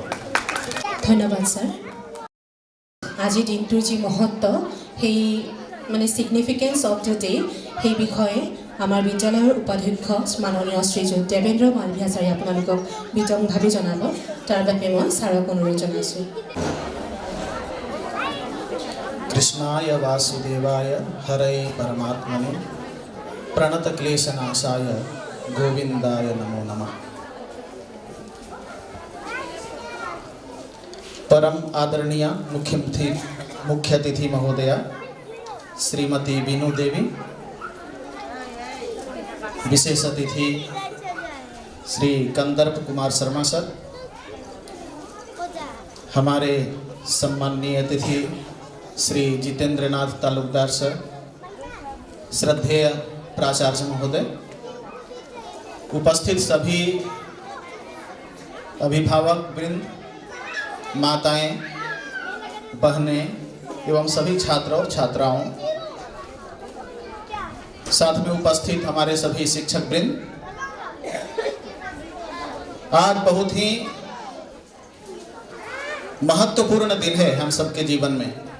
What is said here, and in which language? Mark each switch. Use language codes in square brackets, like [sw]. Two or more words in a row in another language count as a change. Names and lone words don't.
[as] ধন্যবাদ ছাৰ। আজিৰ দিনটোৰ যি মহত্ব, সেই মানে [en] significance of the day, [as] সেই বিষয়ে আমাৰ বিদ্যালয়ৰ উপাধ্যক্ষ মাননীয় শ্ৰীযুত দেৱেন্দ্ৰ মালভিয়া ছাৰে আপোনালোকক বিতংভাৱে জনাব। তাৰ বাবে মই ছাৰক অনুৰোধ জনাইছোঁ। [sa] कृष्णाय वासुदेवाय हरे परमात्मने प्रणतक्लेशनाशाय गोविंदाय नमो नमः। [hi] परम आदरणीय मुख्य अतिथि महोदया श्रीमती बीनू देवी, विशेष अतिथि श्री कंदर्प कुमार शर्मा सर, हमारे सम्माननीय अतिथि श्री जितेंद्रनाथ तालुकदार सर, श्रद्धेय प्राचार्य महोदय, उपस्थित सभी अभिभावक वृंद, माताएं, बहनें एवं सभी छात्र और छात्राओं, साथ में उपस्थित हमारे सभी शिक्षक वृंद, आज बहुत ही महत्वपूर्ण दिन है हम सबके जीवन में।